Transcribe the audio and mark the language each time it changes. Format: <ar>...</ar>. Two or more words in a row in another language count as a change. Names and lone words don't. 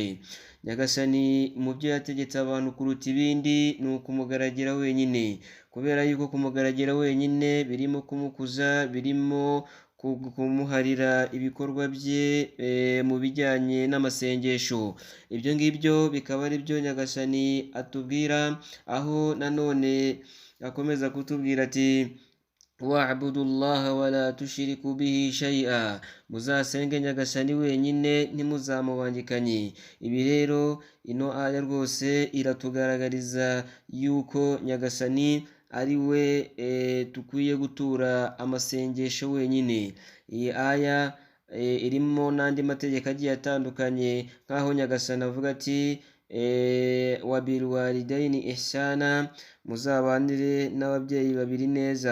<rw>Nyagasani mu byo yategetse abantu kuruta ibindi ni ukumugaragira wenyine, kubera yuko kumugaragira wenyine birimo kumukuza, birimo kumuharira ibikorwa bye mu bijyanye n'amasengesho. Ibyo ngibyo bikaba ari byo nyagasani atubwira, aho nanone akomeza kutubwira ati</rw> <ar>واعبدوا الله ولا تشركوا به شيئا,</ar> <rw>muzasenge nyagasani wenyine ntimuzamubangikanye. Ibi rero ino aya rwose iratugaragariza yuko nyagasani ari we tukwiye gutura amasengesho wenyine. Iyi aya irimo n'andi mategeko agiye atandukanye, nk'aho nyagasani avuga ati</rw> <ar>وبالوالدين إحسانا,</ar> <rw>muzabanire n'ababyeyi babiri neza.</rw>